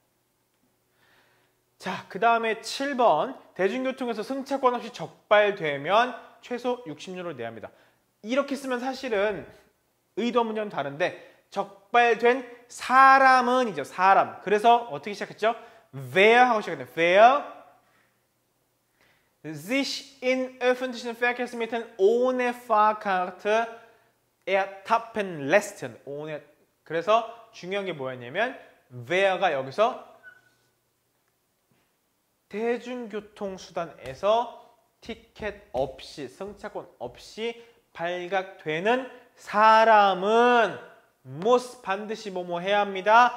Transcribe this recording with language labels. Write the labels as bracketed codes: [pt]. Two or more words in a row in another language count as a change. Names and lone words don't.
[ko] 자, 그 다음에 7번. 대중교통에서 승차권 없이 적발되면 최소 60유로를 내야 합니다. 이렇게 쓰면 사실은 의도와 문장은 다른데 적발된 사람은이죠. 사람. 그래서 어떻게 시작했죠? Wer 하고 시작했네요. [de] Wer sich in öffentlichen Verkehrsmitteln ohne Fahrkarte ertappen lässt. [ko] 그래서 중요한 게 뭐였냐면 Wer가 여기서 대중교통수단에서 티켓 없이, 승차권 없이 발각되는 사람은 muss 반드시 뭐뭐 해야 합니다.